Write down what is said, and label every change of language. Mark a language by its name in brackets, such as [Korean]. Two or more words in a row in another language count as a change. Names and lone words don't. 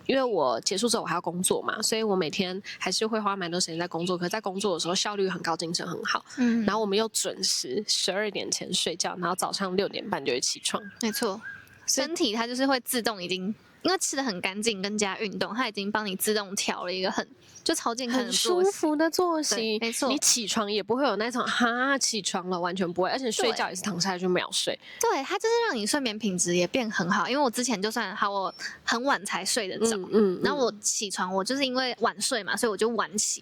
[Chinese] 因為我結束之後我還要工作嘛，所以我每天還是會花蠻多時間在工作。可是在工作的時候效率很高，精神很好。然後我們又準時12點前睡覺，然後早上6點半就會起床。沒錯，身體它就是會自動已經，因為吃得很乾淨，跟加運動，它已經幫你自動調了一個就超健康的很舒服的作息。沒錯，你起床也不會有那種起床了完全不會，而且睡覺也是躺下來就秒睡。對，它就是讓你睡眠品質也變很好。因為我之前就算我很晚才睡得着，然後我起床我就是因為晚睡嘛，所以我就晚起。